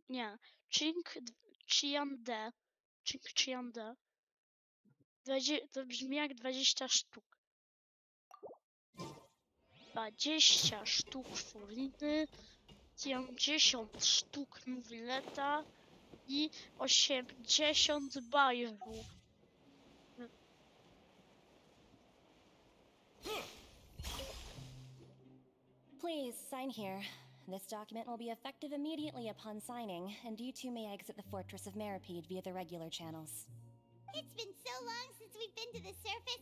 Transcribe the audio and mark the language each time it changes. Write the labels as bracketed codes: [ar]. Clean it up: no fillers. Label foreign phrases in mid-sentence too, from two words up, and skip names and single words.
[pl] Nie. Chian De. Ching Chian De. To brzmi jak 20 sztuk. 20 sztuk furiny, 50 sztuk nuwileta i 80 bajwów. [en] Please sign here. This document will be effective immediately upon signing, and you two may exit the Fortress of Meripede via the regular channels. It's been so long since we've been to the surface.